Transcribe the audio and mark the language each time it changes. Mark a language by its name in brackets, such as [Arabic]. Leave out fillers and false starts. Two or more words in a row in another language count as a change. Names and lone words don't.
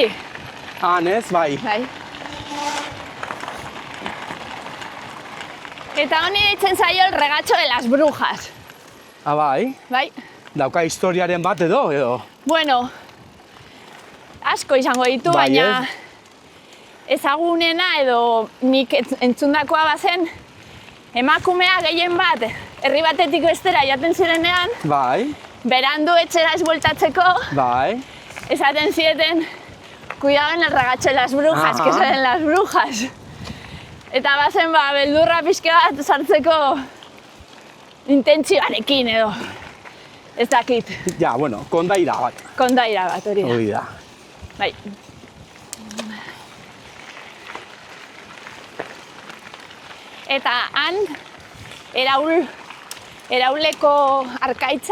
[Basque] Han ez, bai. Bai. Eta honi deitzen zaio el regacho de las brujas. Ah, bai. Bai? Dauka historiaren bat edo? Bueno, asko izango ditu, Bai, baina ezagunena edo nik entzundakoa bazen emakumea gehien bat herri batetik bestera jaten zirenean, Bai, berandu etxera ez bueltatzeko, bai. esaten zieten [Spanish] cuidado en el regacho de las brujas, Aha. que salen las brujas. [Basque] Eta bazen beldurra pixka bat sartzeko intentzioarekin edo. Ez dakit, Ja, bueno, kondaira bat. kondaira bat hori da. Hori da. Bai. Eta han, erauleko arkaitza,